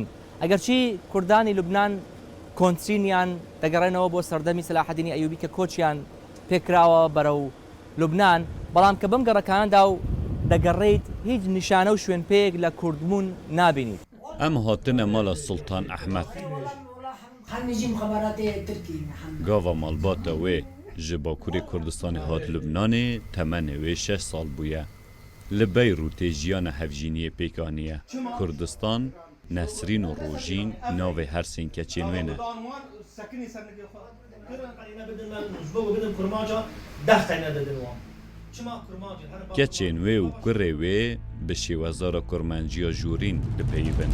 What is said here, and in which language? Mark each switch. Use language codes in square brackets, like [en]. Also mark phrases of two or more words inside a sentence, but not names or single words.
[ckb] ئەگەرچی کوردانی لوبنان کۆنسینیان دەگەڕێنەوە بۆ سەردەمی سەلاحەدینی ئەیوبی کە کۆچیان پێکراوە بەرەو لوبناان بەڵام کە بەم گەڕەکاندا و دەگەڕێیت هیچ نیشانە و شوێن پێک لە کوردبوون نابینیت. [ku] ئەم هاتنە ماڵە سڵتان ئەحمەد گاوا ماڵباتە وێ ji Bakurê Kurdistanê hat Lubnanê temenê wê 6 sal bûye. Li Beyrûtê jiyana hevjîniyê pêkaniye. Kurdistan, Nesrîn û Rojîn navê hersên keçên wê ne. Keçên wê û kurê wê bi şêwezara kurmanciya Jûrîn dipeyivin.